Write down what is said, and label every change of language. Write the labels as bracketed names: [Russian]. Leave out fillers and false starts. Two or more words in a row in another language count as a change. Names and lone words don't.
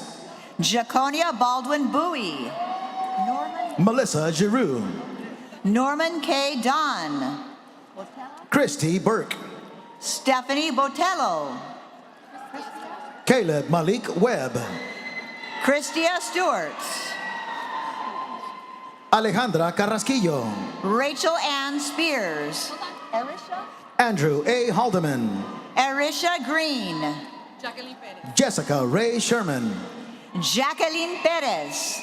[English] Jaconia Baldwin Bowie, Melissa Giroux, Norman K. Dunn, Christy Burke, Stephanie Botello, Caleb Malik Webb, Christia Stewart. Alejandra Carrasquillo. Rachel Ann Spears. Andrew A. Haldeman. Arisha Green. Jessica Ray Sherman. Jacqueline Perez.